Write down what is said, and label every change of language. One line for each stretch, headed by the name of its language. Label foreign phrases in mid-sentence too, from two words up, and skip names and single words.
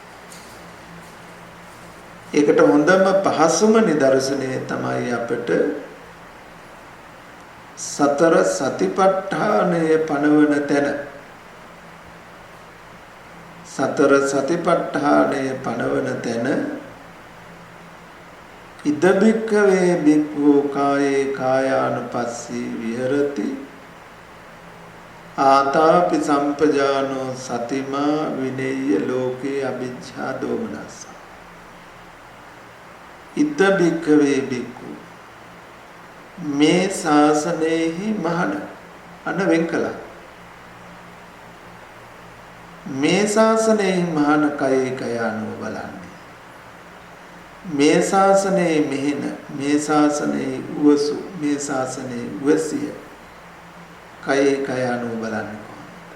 Sinhala: ඒකට හොඳම පහසුම නිදර්ශනය තමයි අපිට සතර සතිපට්ඨානය පනවන තැන. සතර සතිපට්ඨානය පනවන තැන
Pali: ඉද බික්ඛවේ බික්ඛු කායේ කායානුපස්සී විහෙරති ආතාපි සම්පජානෝ සතිමා විනේය ලෝකේ අවිජ්ජා දෝමනස්ස. ඉද බික්ඛවේ බික්ඛු
Sinhala: මේ ශාසනයෙහි මහණ අන වෙන් කළා. මේ ශාසනයෙහි මහණ කයේ කය අනුව බලන්නේ. මේ ශාසනයේ මෙහෙන මේ ශාසනයේ උවසු මේ ශාසනයේ උවසිය කයේ කය අනුව බලන්නේ කොහොමද?